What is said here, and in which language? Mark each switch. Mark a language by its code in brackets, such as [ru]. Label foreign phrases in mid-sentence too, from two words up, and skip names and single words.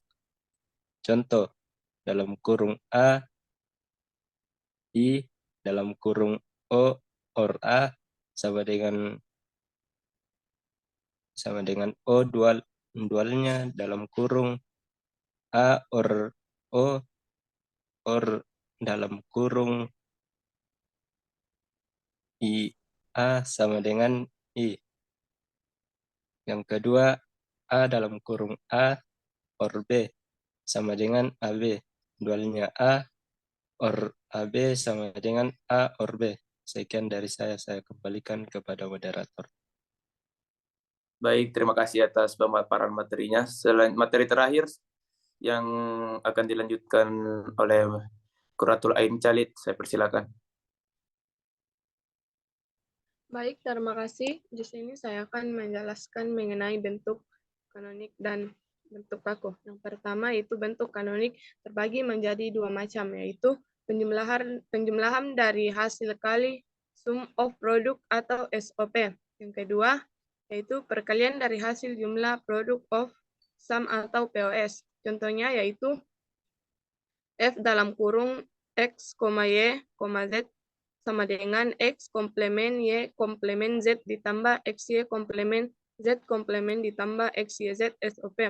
[id] Contoh, dalam kurung A, I, dalam kurung O, OR A, sama dengan O dualnya dalam kurung A OR O, OR dalam kurung I A sama dengan I. Yang kedua, A dalam kurung A OR B sama dengan AB. Dualnya A OR AB sama dengan A OR B. Sekian dari saya kembalikan kepada moderator. Baik, terima kasih atas pemaparan materinya. Materi terakhir yang akan dilanjutkan oleh Qurratul Ain Khalid. Saya persilakan. Baik, terima kasih. Di sini saya akan menjelaskan mengenai bentuk kanonik dan bentuk baku. Yang pertama itu bentuk kanonik terbagi menjadi dua macam, yaitu penjumlahan dari hasil kali [en] sum of product [id] atau SOP. Yang kedua yaitu perkalian dari hasil jumlah [en] produk of sum [id] atau POS. Contohnya yaitu F dalam kurung X, Y, Z sama dengan X komplemen Y komplemen Z ditambah XY komplemen Z komplemen ditambah XYZ SOP.